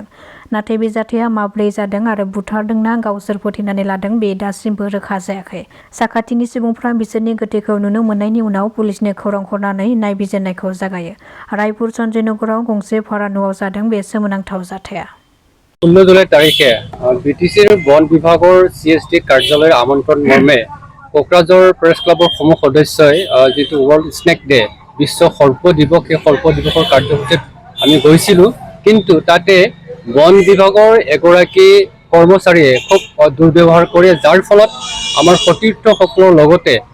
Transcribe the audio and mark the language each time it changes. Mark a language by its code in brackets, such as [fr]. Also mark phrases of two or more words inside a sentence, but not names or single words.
[brx] नाथाय बे जाथाया माब्रै जादों आरो बुथारदोंना गावसोर फोथैनानै लादों बे दासिमबो रोखा जायाखै। साखाथिनि सुबुंफ्रा बिसोरनि गोथैखौ नुनो मोननायनि उनाव पुलिसनो खौरां हरनानै नायबिजिरनायखौ जागायो। रायपुर सन्जयनगराव गंसे भारा न'आव जादों बे सोमोनांथाव जाथाया। [as] 16 জুলাই তাৰিখে BTCৰ বন বিভাগৰ CSD কাৰ্যালয়ৰ আমন্ত্ৰণ মৰ্মে কোকৰাঝাৰ প্ৰেছ ক্লাবৰ সমূহ সদস্যই যেটো [en] world snake day [as] বিশ্ব সৰ্প দিৱস সেই সৰ্প দিৱসৰ কাৰ্যসূচীত আমি গৈছিলোঁ কিন্তু তাতে বন বিভাগৰ এগৰাকী কৰ্মচাৰীয়ে খুব দুৰ্ব্যৱহাৰ কৰে যাৰ ফলত আমাৰ সতীৰ্থসকলৰ লগতে